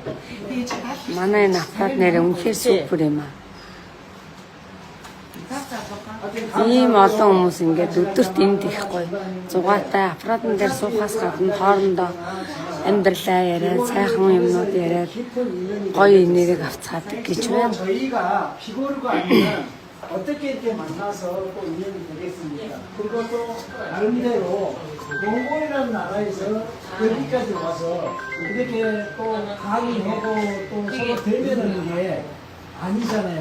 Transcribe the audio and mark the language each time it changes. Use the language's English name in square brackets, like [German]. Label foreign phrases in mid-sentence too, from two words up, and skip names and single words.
[Mongolian] Манай энэ аппарат нэрээ үнэхээр супер юм аа. Ийм олон хүмүүс ингээд өдөрт энд их гоё. Зугаатай аппаратн дээр суухаас гадна хоорондоо амьдралаа яриад, сайхан юмнууд яриад гоё энергийг авцгаадаг гэж байна. [Korean] 저희가 비고르가 아니면 어떻게 이렇게 만나서 또 인연이 되겠습니까? 그리고 또 나름대로 몽골이라는 나라에서 여기까지 와서 이렇게 또 강의하고 또 서로 대면하는 게 아니잖아요.